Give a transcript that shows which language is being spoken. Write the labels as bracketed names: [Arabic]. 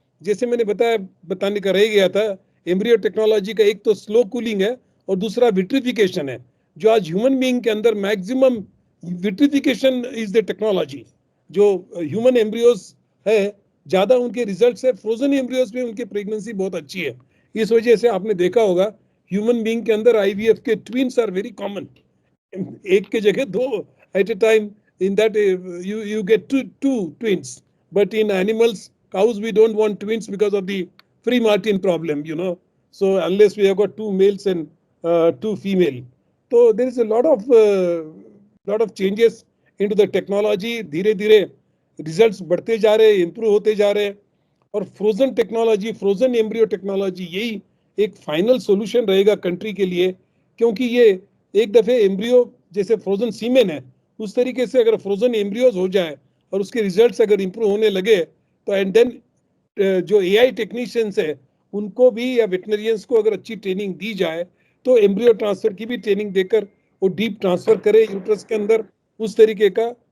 [Hindi] जैसे मैंने बताने का रह गया था, एम्ब्रियो टेक्नोलॉजी का एक तो स्लो कूलिंग है और दूसरा विट्रिफिकेशन है, जो आज ह्यूमन बीइंग के अंदर [English] Maximum vitrification is the technology. [Hindi] जो ह्यूमन एम्ब्रियोज है ज्यादा उनके रिजल्ट्स है, फ्रोजन एम्ब्रियोज में उनकी प्रेगनेंसी बहुत अच्छी है। इस वजह से आपने देखा होगा ह्यूमन बीइंग के अंदर आईवीएफ के [English] Twins are very common. [Hindi] एक के जगह दो eight A time, [English] in that you get two twins, but in animals, cows, we don't want twins because of the free Martin problem, you know. So unless we have got two males and two female, so there is a lot of changes into the technology. [Hindi] धीरे धीरे results बढ़ते जा रहे, improve होते जा रहे, और frozen technology, frozen embryo technology यही एक फाइनल सॉल्यूशन रहेगा कंट्री के लिए। क्योंकि ये एक दफे एम्ब्रियो जैसे फ्रोजन सीमेन है, उस तरीके से अगर फ्रोजन एम्ब्रियोज हो जाए और उसके रिजल्ट्स अगर इंप्रूव होने लगे तो एंड देन जो एआई टेक्नीशियंस है उनको भी या वेटनरियंस को अगर अच्छी ट्रेनिंग दी जाए तो एम्ब्रियो ट्रांसफर की भी ट्रेनिंग देकर वो डीप ट्रांसफर करे यूट्रस के अंदर, उस तरीके का।